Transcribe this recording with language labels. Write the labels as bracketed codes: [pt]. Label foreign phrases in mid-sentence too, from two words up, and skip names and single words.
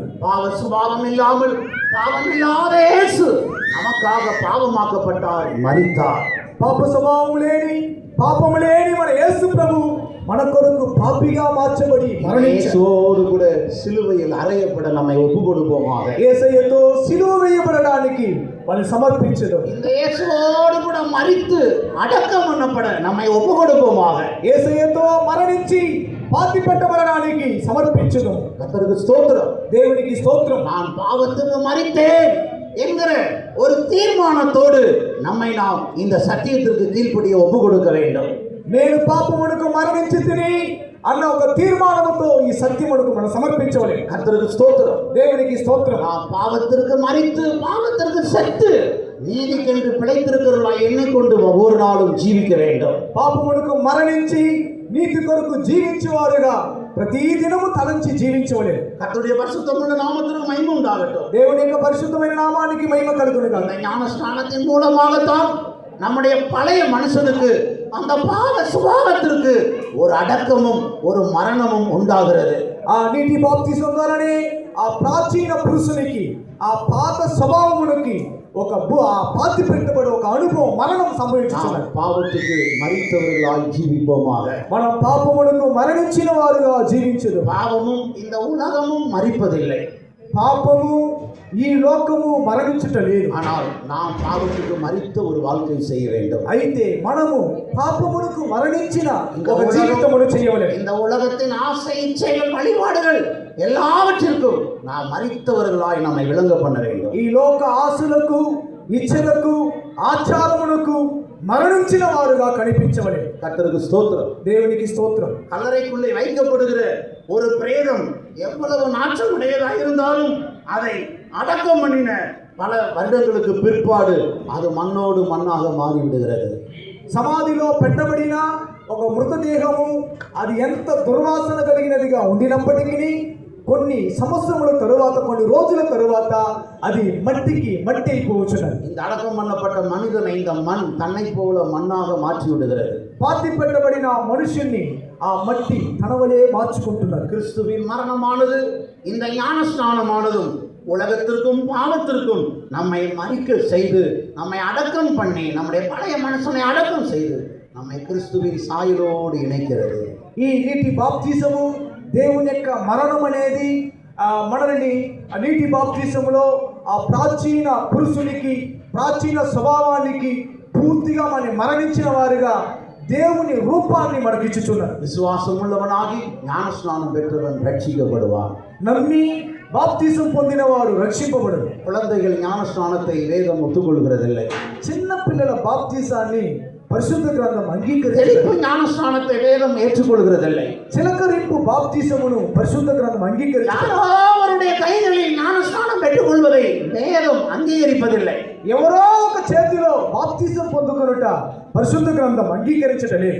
[ta] பாவ சுபாவம் இல்லாமல் பாவம் இல்லாத இயேசு நமக்காக பாவமாக்கப்பட்டார், மரித்தார். [te] పాప స్వభావం లేని పాపము లేని మన యేసు ప్రభు మన కొరకు పాపిగా మార్చబడి మరణించాడు. [ta] இயேசுவோடு கூட சிலுவையில் அறையப்பட நம்மை ஒப்பு கொடுப்போமாக. [te] యేసయ్యతో సిలువ వేయబడడానికి వాళ్ళు సమర్పించదు. [ta] இந்த இயேசுவோடு கூட மரித்து அடக்கம் பண்ணப்பட நம்மை ஒப்பு கொடுப்போமாக. [te] యేసయ్యతో మరణించి పాతి పెట్టబడడానికి సమర్పించదు. [ta] கர்த்தருக்கு ஸ்தோத்திரம். [te] దేవునికి స్తోత్రం. [ta] நான் பாவத்துக்கு மரித்தேன் என்கிற ஒரு தீர்மானத்தோடு நம்மை நாம் இந்த சத்தியத்திற்கு கீழ்ப்படிய ஒப்பு கொடுக்க வேண்டும். [te] నేను పాపమునకు మరణించి తిని అన్న ఒక తీర్మానంతో ఈ సత్యమునకు మనం సమర్పించవాలి. [ta] கர்த்தருக்கு ஸ்தோத்திரம். [te] దేవునికి స్తోత్రం. [ta] நாம் பாவத்திற்கு மரித்து பாவத்திற்கு செத்து நீதிக்கென்று பிழைத்திருக்கிறவர்களாய் எண்ணிக்கொண்டு ஒவ்வொரு நாளும் ஜீவிக்க வேண்டும். [te] పాపమునకు మరణించి నీతి కొరకు జీవించేవారుగా ప్రతి దినము తలంచి జీవించవలే. [ta] கர்த்தருடைய பரிசுத்தமுள்ள நாமத்திற்கு மகிமை உண்டாகட்டும். [te] దేవుని యొక్క పరిశుద్ధమైన నామానికి మహిమ కలుగును గాక. [ta] அந்த ஞானஸ்நானத்தின் மூலமாகத்தான் நம்முடைய பழைய மனுஷனுக்கு, அந்த பாவ சுபாவத்திற்கு ஒரு அடக்கமும் ஒரு மரணமும் உண்டாகிறது. [te] ఆ నీటి బాప్తిసం ద్వారానే ఆ ప్రాచీన పురుషునికి, ఆ పాత స్వభావమునికి ఒక పాతి పెట్టబడి ఒక అనుభవం, మరణం సంభవించుచున్నది. [ta] பாவத்துக்கு மரித்தவர்களாய் ஜீவிப்போமாக. [te] మనం పాపమునకు మరణించిన వారుగా జీవించదు. [ta] பாவமும் இந்த உலகமும் மரிப்பதில்லை, [te] పాపము ఈ లోకము మరణించుట లేదు. [ta] ஆனால் நாம் பாவத்துக்கு மரித்த ஒரு வாழ்க்கை செய்ய வேண்டும். [te] అయితే మనము పాపమునకు మరణించిన ఒక జీవితమును చేయవలెను. [ta] இந்த உலகத்தின் ஆசை, இச்சைகள், வழிபாடுகள் எல்லாவற்றிற்கும் நாம் மரித்தவர்களாய் நம்மை விளங்க பண்ண வேண்டும். [te] ఈ లోక ఆశలకు, ఇచ్చలకు, ఆచారములకు మరణించిన వారుగా కనిపించవలెను. [ta] கர்த்தருக்கு ஸ்தோத்திரம். [te] దేవునికి స్తోత్రం. [ta] கல்லறைக்குள்ளே வைக்கப்படுகிற ஒரு பிரேதம் எவ்வளவு நாற்றம் உடையதாக இருந்தாலும் அதை அடக்கம் பண்ணின பல வருடங்களுக்கு பிற்பாடு அது மண்ணோடு மண்ணாக மாறிவிடுகிறது. [te] సమాధిలో పెట్టబడిన ఒక మృతదేహము అది ఎంత దుర్వాసన కలిగినదిగా ఉండినప్పటికీ కొన్ని సంవత్సరముల తరువాత, కొన్ని రోజుల తరువాత అది మట్టి అయిపోవచ్చున్నది. [ta] இந்த அடக்கம் பண்ணப்பட்ட மனிதனை இந்த மண் தன்னை போல மண்ணாக மாற்றி விடுகிறது. [te] పాతి పెట్టబడిన మనుషుల్ని ఆ మట్టి తనవలే మార్చుకుంటున్నారు. [ta] கிறிஸ்துவின் மரணமானது, இந்த ஞானஸ்நானமானதும் உலகத்திற்கும் பாவத்திற்கும் நம்மை மறிக்க செய்து, நம்மை அடக்கம் பண்ணி, நம்முடைய பழைய மனுஷனை அடக்கம் செய்து நம்மை கிறிஸ்துவின் சாயலோடு இணைக்கிறது. [te] ఈ నీటి బాప్తిసము, దేవుని యొక్క మరణం అనేది మనల్ని ఆ నీటి బాప్తిసములో ఆ ప్రాచీన పురుషునికి, ప్రాచీన స్వభావానికి పూర్తిగా మనం మరణించిన వారుగా దేవుని రూపాన్ని మనకిచ్చుచున్నారు. [ta] விசுவாசம் உள்ளவனாகி ஞானஸ்நானம் பெற்றவன் ரட்சிக்கப்படுவான். [te] నమ్మి బాప్తిసం పొందినవాడు రక్షింపబడడు. [ta] குழந்தைகள் ஞானஸ்நானத்தை வேதம் ஒத்துக்கொள்கிறதில்லை. [te] చిన్న పిల్లల బాప్తిసాన్ని పరిశుద్ధ గ్రంథం అంగీకరించదు. [ta] தெளிப்பு ஞானஸ்நானத்தை வேதம் ஏற்றுக்கொள்கிறதில்லை. [te] చిలకరింపు బాప్తిసమును పరిశుద్ధ గ్రంథం అంగీకరించదు. [ta] அவருடைய கைகளில் ஞானஸ்நானம் பெற்றுக்கொள்வதை வேதம் அங்கீகரிப்பதில்லை. [te] ఎవరో ఒక చేతిలో బాప్తిసం పొందుకొనుట పరిశుద్ధ గ్రంథం అంగీకరించడం లేదు.